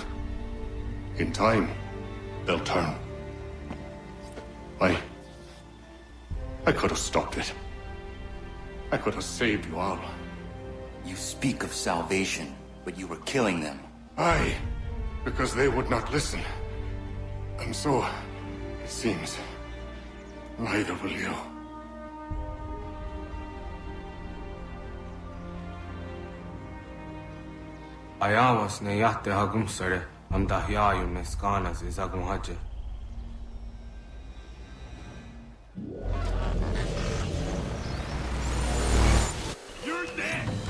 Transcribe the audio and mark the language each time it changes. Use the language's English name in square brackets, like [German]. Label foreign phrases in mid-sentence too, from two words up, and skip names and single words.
[English] In time, they'll turn. I could have stopped it. I could have saved you all. You speak of salvation, but you were killing them. Aye, because they would not listen. And so, it seems, neither will you. Ayawas ne yahte hagum sare, am dahyayum ne skanas is agum haje. You're dead!